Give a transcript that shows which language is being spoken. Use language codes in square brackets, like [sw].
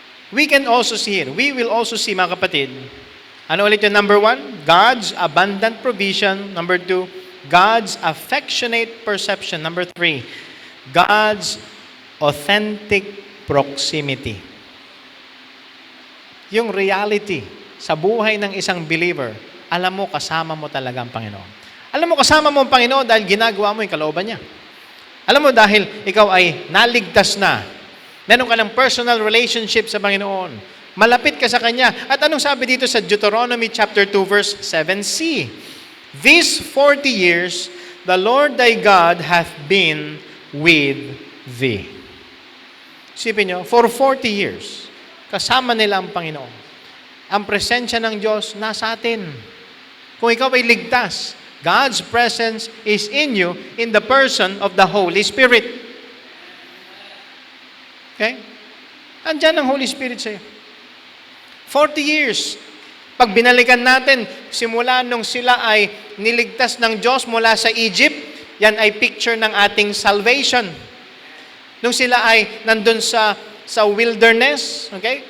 [en] We can also see here. We will also see, mga kapatid. Ano ulit yung number 1? God's abundant provision. Number 2, God's affectionate perception. Number 3, God's authentic proximity. [tl] Yung reality sa buhay ng isang believer, alam mo, kasama mo talaga ang Panginoon. Alam mo, kasama mo ang Panginoon dahil ginagawa mo yung kalooban niya. Alam mo, dahil ikaw ay naligtas na. Meron ka ng personal relationship sa Panginoon. Malapit ka sa Kanya. At anong sabi dito sa Deuteronomy chapter 2 verse 7c? [en] These 40 years, the Lord thy God hath been with thee. [tl] Isipin nyo, for 40 years, kasama nila ang Panginoon. Ang presensya ng Diyos nasa atin. [en] Kung ikaw ay ligtas, God's presence is in you in the person of the Holy Spirit. Okay? [tl] Andiyan ang Holy Spirit sa'yo. 40 years. Pag binalikan natin, simula nung sila ay niligtas ng Diyos mula sa Egypt, yan ay picture ng ating salvation. Nung sila ay nandun sa wilderness, okay?